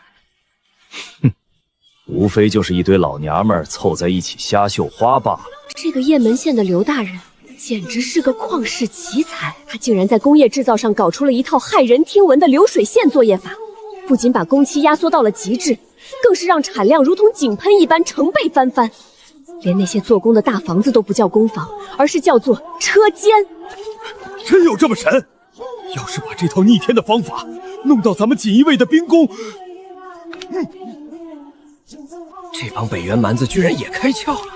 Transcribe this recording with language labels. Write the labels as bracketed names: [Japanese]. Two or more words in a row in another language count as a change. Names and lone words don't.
[Chinese] 哼，無非就是一堆老娘們湊在一起瞎繡花罷了。這個雁門縣的劉大人簡直是個曠世奇才，他竟然在工業製造上搞出了一套駭人聽聞的流水線作業法，不僅把工期壓縮到了極致，更是讓產量如同井噴一般成倍翻番。連那些做工的大房子都不叫工房，而是叫做車間。真有这麼神？要是把這套逆天的方法弄到咱們錦衣衛的兵工，這幫北原蠻子居然也開竅了。